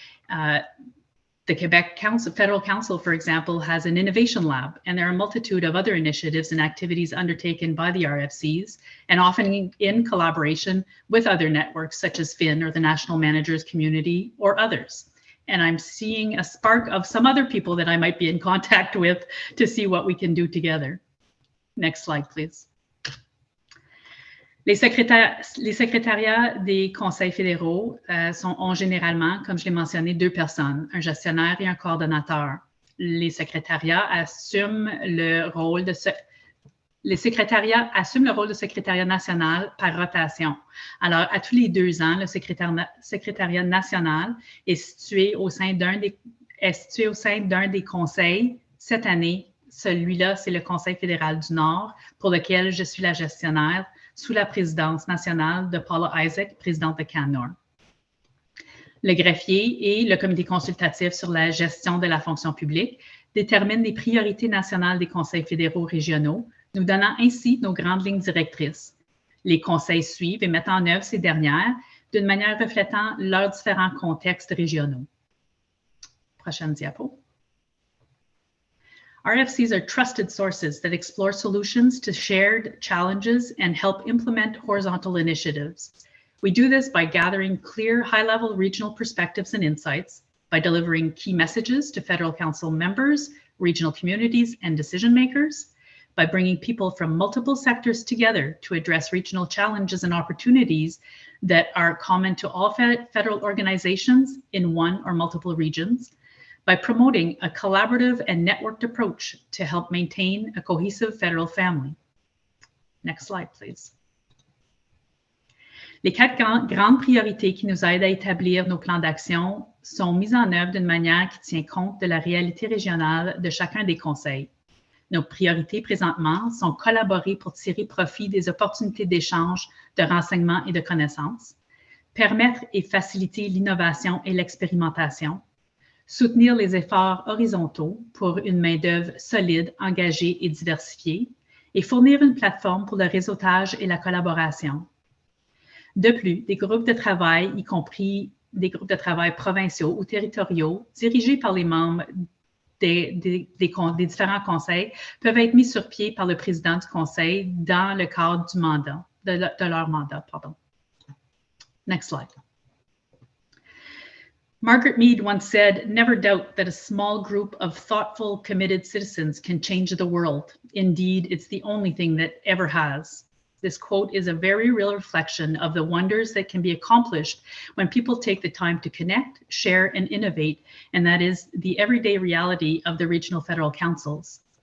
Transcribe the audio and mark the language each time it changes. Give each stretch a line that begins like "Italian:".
English: The Quebec Federal Council, for example, has an innovation lab, and there are a multitude of other initiatives and activities undertaken by the RFCs, and often in collaboration with other networks such as FIN or the National Managers Community or others. And I'm seeing a spark of some other people that I might be in contact with to see what we can do together. Next slide, please.
French: Les secrétariats des conseils fédéraux ont généralement, comme je l'ai mentionné, 2 personnes, un gestionnaire et un coordonnateur. Les secrétariats assument le rôle de secrétariat national par rotation. Alors, à tous les 2 ans, le secrétariat national est situé au sein d'un des conseils. Cette année, celui-là, c'est le Conseil fédéral du Nord, pour lequel je suis la gestionnaire, sous la présidence nationale de Paula Isaac, présidente de CanNor. Le greffier et le comité consultatif sur la gestion de la fonction publique déterminent les priorités nationales des conseils fédéraux régionaux, nous donnant ainsi nos grandes lignes directrices. Les conseils suivent et mettent en œuvre ces dernières d'une manière reflétant leurs différents contextes régionaux. Prochaine diapo.
English: RFCs are trusted sources that explore solutions to shared challenges and help implement horizontal initiatives. We do this by gathering clear, high-level regional perspectives and insights, by delivering key messages to Federal Council members, regional communities, and decision makers, by bringing people from multiple sectors together to address regional challenges and opportunities that are common to all federal organizations in one or multiple regions, by promoting a collaborative and networked approach to help maintain a cohesive federal family. Next slide, please.
French: Les 4 grandes priorités qui nous aident à établir nos plans d'action sont mises en œuvre d'une manière qui tient compte de la réalité régionale de chacun des conseils. Nos priorités présentement sont collaborer pour tirer profit des opportunités d'échange, de renseignements et de connaissances, permettre et faciliter l'innovation et l'expérimentation, soutenir les efforts horizontaux pour une main-d'œuvre solide, engagée et diversifiée, et fournir une plateforme pour le réseautage et la collaboration. De plus, des groupes de travail, y compris des groupes de travail provinciaux ou territoriaux, dirigés par les membres des différents conseils, peuvent être mis sur pied par le président du conseil dans le cadre du mandat, de leur mandat.
English: Next slide. Margaret Mead once said, "Never doubt that a small group of thoughtful, committed citizens can change the world. Indeed, it's the only thing that ever has." This quote is a very real reflection of the wonders that can be accomplished when people take the time to connect, share, and innovate, and that is the everyday reality of the regional federal councils.